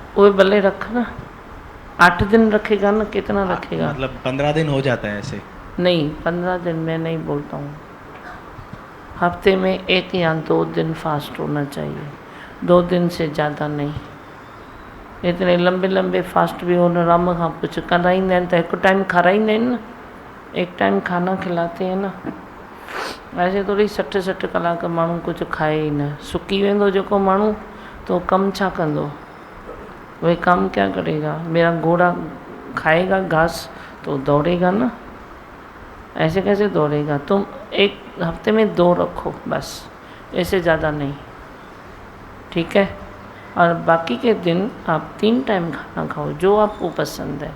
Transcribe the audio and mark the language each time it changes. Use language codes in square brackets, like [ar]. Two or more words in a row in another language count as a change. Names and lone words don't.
[ur] وہ بھلے رکھنا، 8 دن رکھے گا نا، کتنا رکھے گا? مطلب 15 دن ہو جاتا ہے ایسے? نہیں 15 دن میں نہیں بولتا ہوں، ہفتے میں 1 یا 2 دن فاسٹ ہونا چاہیے، 2 دن سے زیادہ نہیں. اتنے لمبے لمبے فاسٹ بھی ہونا, [sd] राम खां कुछ कराईंदा आहिनि त 1 टाइम खाराईंदा आहिनि न, [ur] 1 ٹائم کھانا کھلاتے ہیں نا. ایسے تھوڑی [sd] 60 कलाक माण्हू कुछ खाए ही न, सुकी वेंदो जेको माण्हू तो कम छा कंदो, [ur] وہی کام کیا کرے گا. میرا گھوڑا کھائے گا گھاس تو دوڑے گا نا، ایسے کیسے دوڑے گا. تم 1 ہفتے میں 2 رکھو بس، ایسے زیادہ نہیں، ٹھیک ہے. اور باقی کے دن آپ 3 ٹائم کھانا کھاؤ، جو آپ کو پسند ہے.